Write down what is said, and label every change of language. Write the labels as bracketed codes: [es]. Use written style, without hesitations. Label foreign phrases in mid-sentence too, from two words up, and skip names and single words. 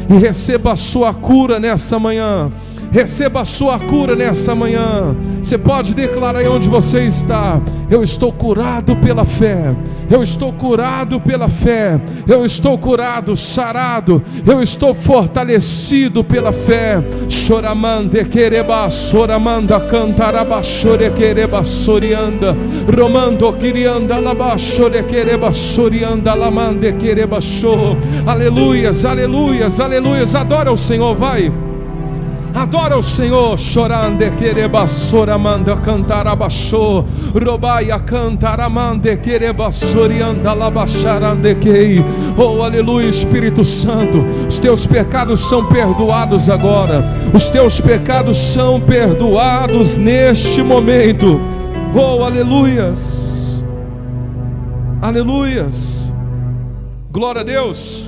[pt] E receba a sua cura nessa manhã. Receba a sua cura nessa manhã. Você pode declarar aí onde você está: eu estou curado pela fé. Eu estou curado pela fé. Eu estou curado, sarado. Eu estou fortalecido pela fé. Choramande quereba, soramanda cantaraba, chore quereba, sorianda. Romando quirianda, laba, chore quereba, sorianda, lamande quereba, show. Aleluias, aleluias, aleluias. Adora o Senhor, vai. Adora o Senhor, chorande quereba soramanda cantarabachô, robaia cantaramande quereba sorianda labacharande quei. Oh, aleluia, Espírito Santo, os teus pecados são perdoados agora. Os teus pecados são perdoados neste momento. Oh, aleluias. Aleluias. Glória a Deus.